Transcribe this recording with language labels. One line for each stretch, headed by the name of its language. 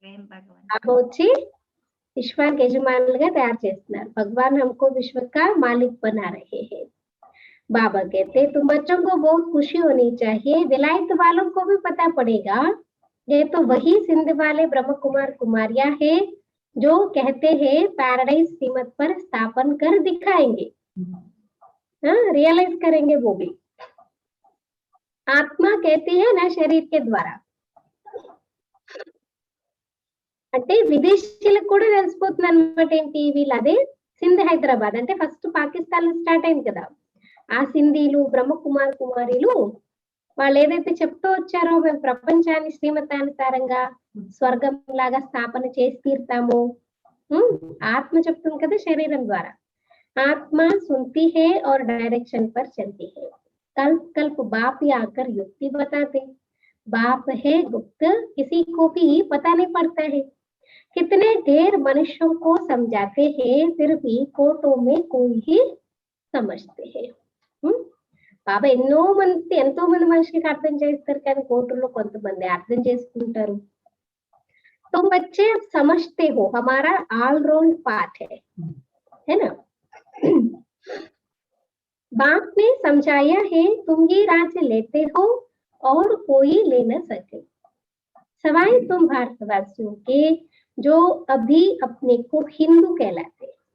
Telugu: బాబా వచ్చి విశ్వానికి యజమానులుగా తయారు చేస్తున్నారు.
Hindi: భగవాన్ हमको विश्व का मालिक बना रहे हैं. बाबा कहते तुम बच्चों को बहुत खुशी होनी चाहिए, विलायत वालों को भी पता पड़ेगा ये तो वही सिंध वाले ब्रह्म कुमार कुमारियां है जो कहते हैं पैराडाइज श्रीमत पर स्थापन कर दिखाएंगे. रियलाइज करेंगे वो भी. आत्मा कहती है ना शरीर के द्वारा,
Telugu: అంటే విదేశీయులకు కూడా తెలిసిపోతుంది అనమాట. ఏంటి వీళ్ళదే సింధ్ హైదరాబాద్ అంటే ఫస్ట్ పాకిస్తాన్ లో స్టార్ట్ అయింది కదా, ఆ సింధీలు బ్రహ్మకుమార్ కుమారీలు వాళ్ళు ఏదైతే చెప్తూ వచ్చారో మేము ప్రపంచాన్ని శ్రీమతానుసారంగా స్వర్గం లాగా స్థాపన చేసి తీరుతాము. ఆత్మ చెప్తుంది కదా శరీరం ద్వారా.
Hindi: ఆత్మ सुनती है और डायरेक्शन पर चलती है. कल्प कल्प बाप ही आकर युक्ति बताते. बाप है गुप्त, किसी को भी पता नहीं पड़ता है. कितने ढेर मनुष्यों को समझाते हैं फिर भी कोर्टों में कोई ही समझते हैं.
Telugu: బాబా ఎంతో మంది మనుషులకి అర్థం చేస్తారు కానీ కోర్టులో కొంతమంది అర్థం చేసుకుంటారు.
Hindi: तुम बच्चे अब समझते हो हमारा ऑलराउंड पार्ट है ना. बाप ने समझाया है तुम ही राज्य लेते हो और कोई ले न सके, सवाए तुम भारतवासियों के जो अभी अपने को हिंदू कहलाते.